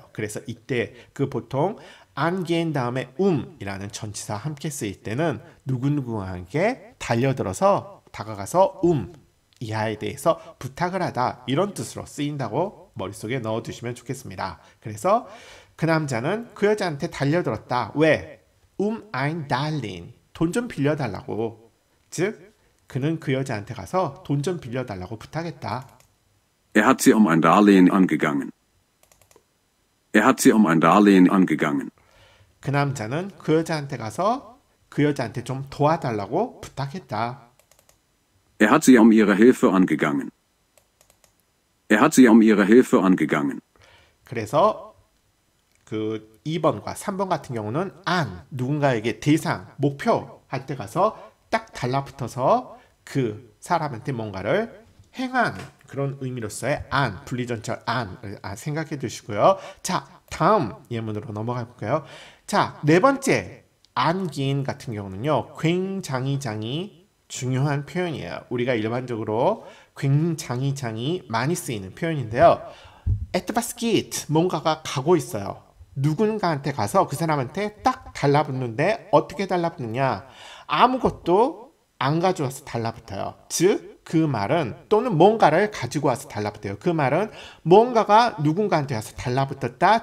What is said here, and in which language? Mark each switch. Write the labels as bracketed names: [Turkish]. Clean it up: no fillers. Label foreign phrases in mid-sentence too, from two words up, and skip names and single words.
[Korean] 그래서 이때 그 보통 angehen 다음에 이라는 전치사 함께 쓰일 때는 누구누구에게 달려들어서 다가가서 이하에 대해서 부탁을 하다 이런 뜻으로 쓰인다고 머릿속에 넣어두시면 좋겠습니다. 그래서 그 남자는 그 여자한테 달려들었다. 왜? [German] ein Darlehen. [Korean] 돈 좀 빌려달라고. 즉, 그는 그 여자한테 가서 돈 좀 빌려달라고 부탁했다. [German] Er hat sie um ein Darlehen angegangen. Er hat sie um ein Darlehen angegangen. [Korean] 그 남자는 그 여자한테 가서 그 여자한테 좀 도와달라고 부탁했다. [German] Er hat sie um ihre Hilfe angegangen. Er hat sie um ihre Hilfe angegangen. [Korean] 그래서 그 2번과 3번 같은 경우는 누군가에게 대상, 목표 할 때 가서 딱 달라붙어서 그 사람한테 뭔가를 행하는 그런 의미로서의 분리전철 생각해 두시고요. 자, 다음 예문으로 넘어가 볼까요? 자, 네 번째 안기인 같은 경우는요. 굉장히 중요한 표현이에요. 우리가 일반적으로 굉장히 많이 쓰이는 표현인데요. [German] etwas geht [Korean] 뭔가가 가고 있어요. 누군가한테 가서 그 사람한테 딱 달라붙는데 어떻게 달라붙느냐? 아무것도 안 가져와서 달라붙어요. 즉, 그 말은 또는 뭔가를 가지고 와서 달라붙어요. 그 말은 뭔가가 누군가한테 와서 달라붙었다.